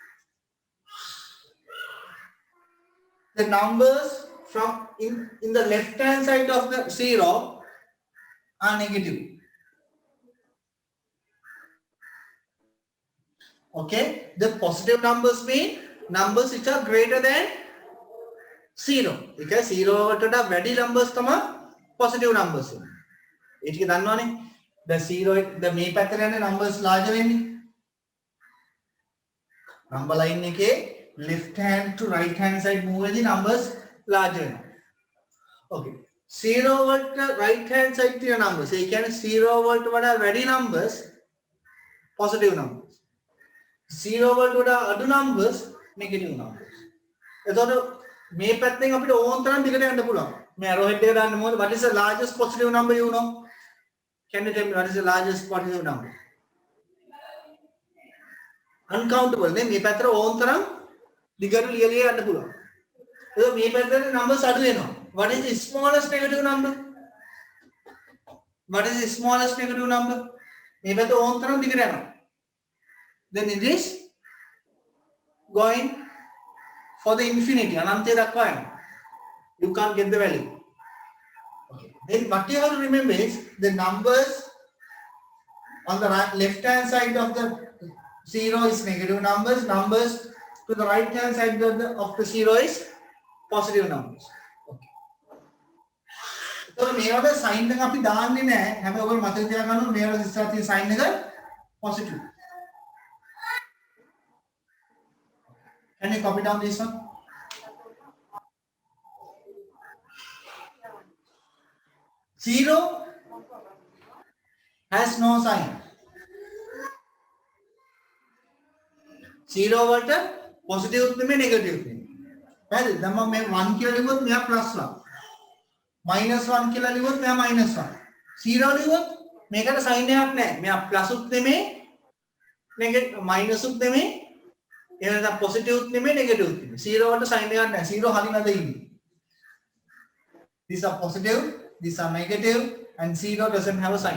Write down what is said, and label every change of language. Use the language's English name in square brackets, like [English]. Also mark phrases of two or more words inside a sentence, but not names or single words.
[English] The numbers from in the left hand side of the 0 are negative. Okay, the positive numbers mean numbers which are greater than 0. [Sinhala] Okay, 0 වලට වැඩි numbers තමයි [English] positive numbers. [Sinhala] ඒ ටික දන්නවනේ. The 0 the මේ පැත්තට යන [English] numbers larger [Sinhala] වෙන්නේ. [English] Number line [Sinhala] එකේ [English] left hand to right hand side [Sinhala] move වෙද්දී [English] numbers larger [Sinhala] වෙනවා. Okay. 0 වලට [English] right hand side [Sinhala] තියෙන numbers. ඒ කියන්නේ 0 වලට වඩා වැඩි [English] numbers positive numbers. [Sinhala] 0 වලට වඩා අඩු [English] numbers negative numbers. [Sinhala] එතකොට මේ පැත්තෙන් අපිට ඕන තරම් දිගට යන්න පුළුවන්. මේ [English] arrow head [Sinhala] එක දාන්න මොකද? [English] What is the largest positive number you know? Can you tell me what is the largest positive number? [Sinhala] Uncountable නේ. මේ පැත්තට ඕන තරම් දිගට ලියලිය යන්න පුළුවන්. එතකොට මේ පැත්තේ numbers අඩු වෙනවා. [English] What is the smallest negative number? What is the smallest negative number? [Sinhala] මේ පැත්ත ඕන තරම් දිගට යනවා. [English] Then it is going for the infinity. [Sinhala] අනන්තය දක්වා යනවා. [English] You can't get the value. Okay. Then what you have to remember is the numbers on the right, left hand side of the 0 is negative numbers. Numbers to the right hand side of the 0 is positive numbers. [Sinhala] Okay. So මේවල sign එක අපි දාන්නේ නැහැ. හැබැයි ඔයගොල්ලෝ මතක තියාගන්න ඕනේ මේවල ඉස්සරහ තියෙන sign එක positive. [English] Can you copy down this one? Zero has no sign. [Sinhala] Zero වලට positive උත් නෙමෙයි negative උත් නෙමෙයි. හරිද? දැන් මම මේ 1 කියලා ලිව්වොත් මෙයා +1. -1 කියලා ලිව්වොත් මෙයා -1. 0 ලිව්වොත් මේකට sign එකක් නැහැ. මෙයා plus උත් නෙමෙයි [English] negative minus [Sinhala] උත් නෙමෙයි එහෙම නැත්නම් positive උත් නෙමෙයි negative උත් නෙමෙයි. 0 වලට sign එකක් නැහැ. 0 හරිනද ඉන්නේ. [English] These are positive, these are negative, and 0 doesn't have a sign.